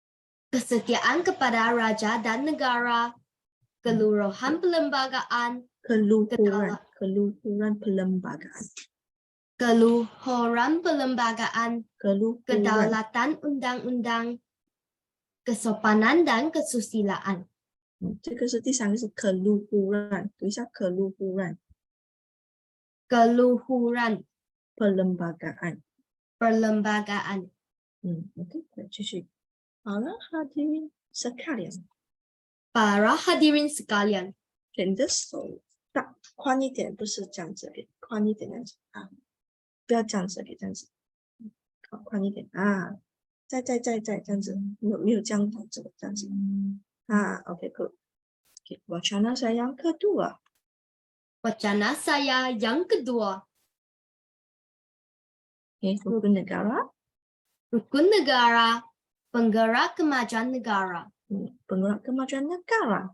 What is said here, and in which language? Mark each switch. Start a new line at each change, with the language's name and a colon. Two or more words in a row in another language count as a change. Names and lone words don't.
Malay: keluruhan pelembagaan, keluhuran pelembagaan, kedaulatan undang-undang, kesopanan dan kesusilaan.
Chinese: 这个是第3个是keluhuran， 读一下
Malay: keluhuran pelembagaan. Okey, kita
Chinese: 继续。好了
Malay: ，hadirin sekalian， Para hadirin sekalian，
Chinese: 你的手大宽一点，不是这样子，宽一点这样子啊，不要这样子，这样子，好，宽一点啊，再这样子，没有这样子，这样子啊 ，OK good。
Malay: Wacana saya yang kedua. Wacana saya yang kedua. Rukun negara. Rukun negara, penggerak kemajuan negara. Penggerak kemajuan negara.